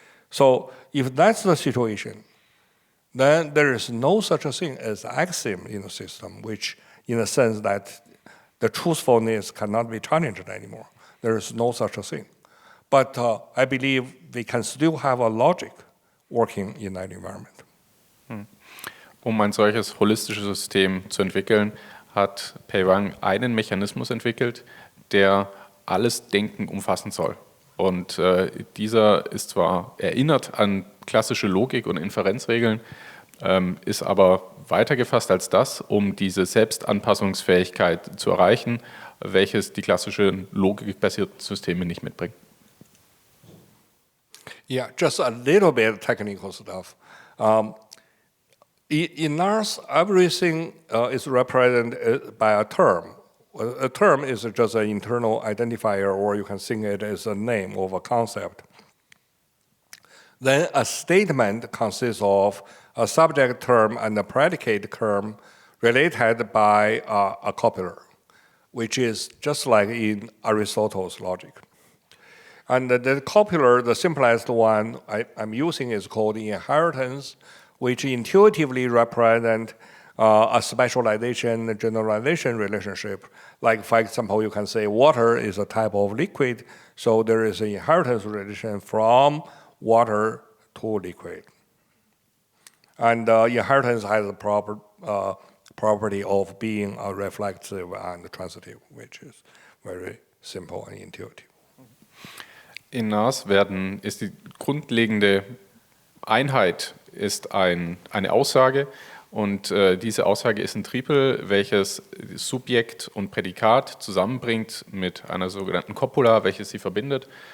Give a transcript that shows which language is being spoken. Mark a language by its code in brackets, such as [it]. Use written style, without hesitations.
[en] So if that's the situation, then there is no such a thing as axiom in the system, which in the sense that the truthfulness cannot be challenged anymore. There is no such a thing. But I believe we can still have a logic working in that environment. [de] Ein solches holistisches System zu entwickeln, hat Pei Wang einen Mechanismus entwickelt, der alles Denken umfassen soll. Und dieser ist zwar erinnert an klassische Logik und Inferenzregeln, ist aber weiter gefasst als das, um diese Selbstanpassungsfähigkeit zu erreichen, welches die klassischen logikbasierten Systeme nicht mitbringen. [en] Yeah, just a little bit technical stuff. In ours, everything is represented by a term. A term is just an internal identifier, or you can think it as a name of a concept. Then a statement consists of a subject term and a predicate term related by a copuler, which is just like in Aristotle's logic. And the copuler, the simplest one I'm using is called inheritance, which intuitively represent a specialization, generalization relationship. Like, for example, you can say water is a type of liquid, so there is an inheritance relation from water to liquid. And inheritance has a property of being reflexive and transitive, which is very simple and intuitive. [de] In NAS ist die grundlegende Einheit ist eine Aussage, und diese Aussage ist ein Tripel, welches Subjekt und Prädikat zusammenbringt mit einer sogenannten Copula, welches sie verbindet.